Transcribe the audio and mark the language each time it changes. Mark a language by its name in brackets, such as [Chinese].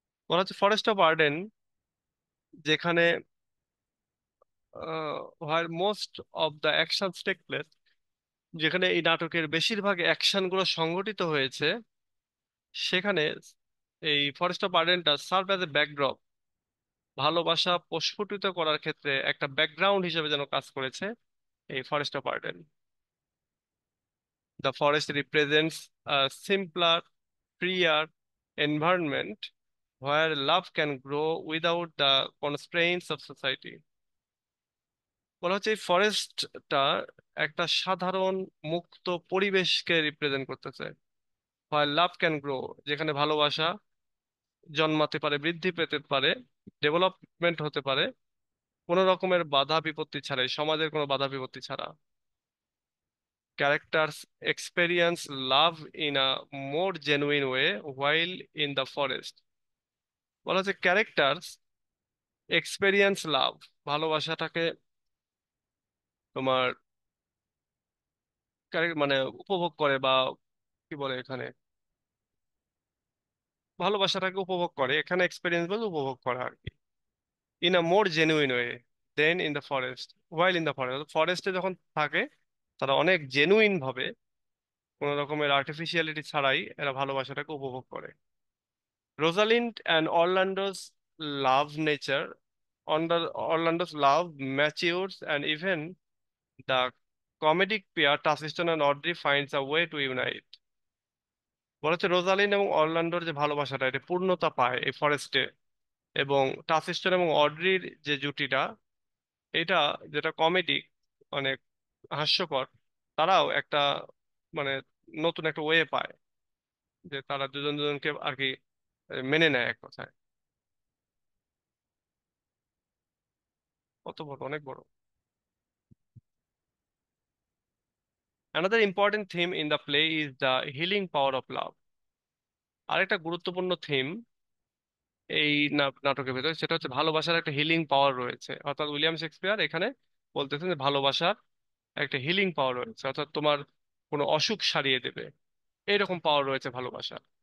[Bangla] বলা হচ্ছে forest of Arden, যেখানে [English] where most of the action take place, [Bangla] যেখানে এই নাটকের বেশিরভাগ অ্যাকশন গুলো সংঘটিত হয়েছে, সেখানে এই forest of আর্ডেনটা [English] serve as a backdrop, [Bangla] ভালোবাসা প্রস্ফুটিত করার ক্ষেত্রে একটা ব্যাকগ্রাউন্ড হিসেবে যেন কাজ করেছে এই forest of Arden. [English] The forest represents a simpler, freer environment where love can grow without the constraints of society। [Bangla] বলা হচ্ছে এই ফরেস্টটা একটা সাধারণ মুক্ত পরিবেশকে রিপ্রেজেন্ট করতেছে। হয় [English] love can grow, [Bangla] যেখানে ভালোবাসা জন্মাতে পারে, বৃদ্ধি পেতে পারে, ডেভেলপমেন্ট হতে পারে কোনো রকমের বাধা বিপত্তি ছাড়াই, সমাজের কোনো বাধা বিপত্তি ছাড়া। [English] Characters experience love in a more genuine way while in the forest। [Bangla] বলা হচ্ছে [English] characters experience love, [Bangla] ভালোবাসাটাকে তোমার মানে উপভোগ করে, বা কি বলে এখানে, ভালোবাসাটাকে উপভোগ করে, এখানে এক্সপেরিয়েন্স বলে উপভোগ করা আর কি। [English] in a more genuine way than in the forest, [Bangla] while in the forest, ফরেস্টে যখন থাকে তারা অনেক জেনুইন ভাবে, কোনো রকমের আর্টিফিশিয়ালিটি ছাড়াই এরা ভালোবাসাটাকে উপভোগ করে। [English] Rosalind and Orlando's love nature, Orlando's love matures and even the comedic pair Tacituston and Audrey finds a way to unite। [Bangla] বলা হচ্ছে রোজালিন এবং অরল্যান্ডোর যে ভালোবাসাটা এটা পূর্ণতা পায় এই ফরেস্টে, এবং টাসিস্টন এবং অড্রির যে জুটিটা, এটা যেটা কমেডিক, অনেক হাস্যকর, তারাও একটা মানে নতুন একটা ওয়ে পায়, যে তারা দুজন দুজনকে আর কি মেনে নেয় এক কথায়। কত বড়, অনেক বড়। [English] Another important theme in the play is the healing power of love। [Bangla] আরেকটা গুরুত্বপূর্ণ থিম এই নাটকের ভেতরে, সেটা হচ্ছে ভালোবাসার একটা হিলিং পাওয়ার রয়েছে। অর্থাৎ উইলিয়াম শেক্সপিয়ার এখানে বলতেছেন যে ভালোবাসার একটা হিলিং পাওয়ার রয়েছে, অর্থাৎ তোমার কোনো অসুখ সারিয়ে দেবে, এইরকম পাওয়ার রয়েছে ভালোবাসার।